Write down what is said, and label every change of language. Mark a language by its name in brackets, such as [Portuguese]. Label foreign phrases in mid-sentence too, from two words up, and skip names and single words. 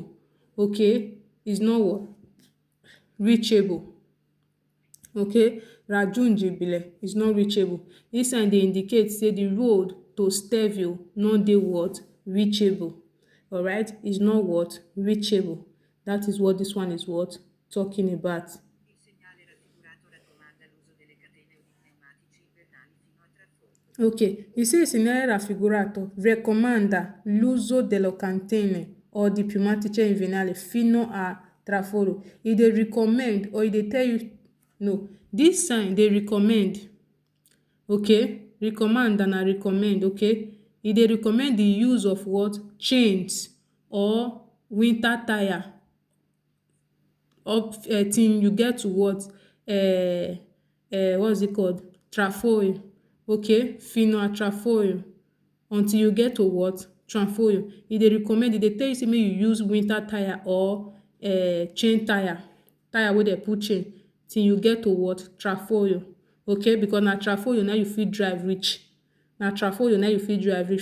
[Nigerian Pidgin] Okay? Is not what? Reachable. Okay? Raggiungibile is not reachable. Dis sign dey indicate say the road to Stevio no dey what? Reachable. Alright? Is not what? Reachable. That is what this one is what? Talking about. [Italian] Il segnale raffigurato raccomanda l'uso delle catene o di pneumatici invernali fino a traforo. Ok, il segnale raffigurato raccomanda l'uso delle catene o di pneumatici invernali fino a traforo. [Nigerian Pidgin] E dey recommend or e dey tell you, no, this sign dey recommend, okay, recommend na recommend, okay, e dey recommend the use of what? Chains or winter tire up till you get to what? What's it called? Trafoil. Okay, [Italian] fino a trafoil. [Nigerian Pidgin] Until you get to what? Trafoil. E dey recommend, e dey tell you say make you use winter tire or chain tire wey dey put chain till you get to what? Trafoil. Okay, because na trafoil na you fit drive reach. Na trafoil na you fit drive reach.